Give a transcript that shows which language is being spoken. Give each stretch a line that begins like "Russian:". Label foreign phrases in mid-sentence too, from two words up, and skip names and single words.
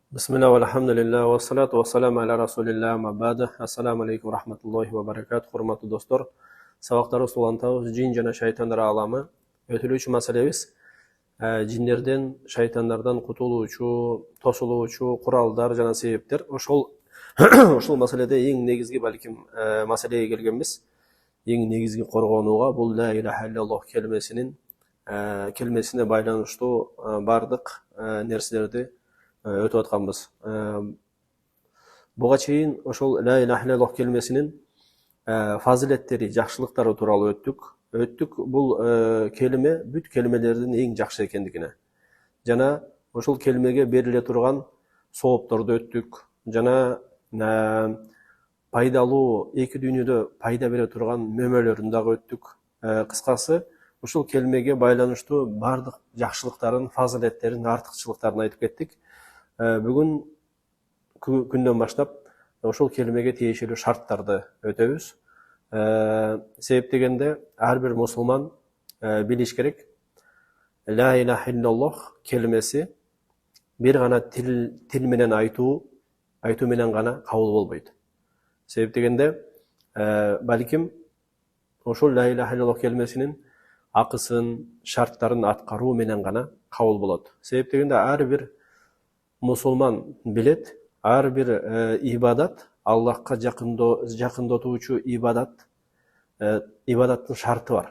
Arabic: بسم الله والحمد لله والصلاة والسلام على رسول الله أما بعد. السلام عليكم ورحمة الله وبركاته.
Turkmen: Hurmatly dostlar,
Kyrgyz: sabaqlarыбыз улантабыз жин жана шайтандар аламы өтүлүүчү маселебиз жиндерден, шайтандардан кутулуучу, тосулуучу куралдар жана себептер. Ошол маселеде эң негизги балким маселеге келгенбиз. Эң негизги коргонууга бул
Arabic: لا إله إلا الله
Kyrgyz: келмесине байланыштуу бардык нерселерди өтүп атканбыз. Буга чейин ошол
Arabic: لا إله إلا الله
Kyrgyz: келмесинин фазилеттери, жакшылыктары тууралуу өттүк. Бул келиме бүт келимелердин эң жакшы экендигине жана ошол келимеге бериле турган соопторду өттүк. Жана пайдалуу эки дүйнөдө пайда бере турган мөмөлөрүн дагы өттүк. Кыскасы, ушул келимеге байланыштуу бардык жакшылыктарын, фазилеттерин, артыкчылыктарын айтып кеттик. Бүгүн күндөн баштап ошол келимеге тиешелүү шарттарды өтөбүз. Себеп дегенде ар бир мусулман билиш керек.
Arabic: لا إله إلا الله
Kyrgyz: келимеси бир гана тил менен айтуу менен гана кабыл болбойт. Себеп дегенде балким ошол
Arabic: لا إله إلا الله
Kyrgyz: келимесинин акысын, шарттарын аткаруу менен гана кабыл болот. Себеп дегенде ар бир мусулман билет, ар бир ибадат, Аллахка жакындатуучу ибадаттын шарты бар.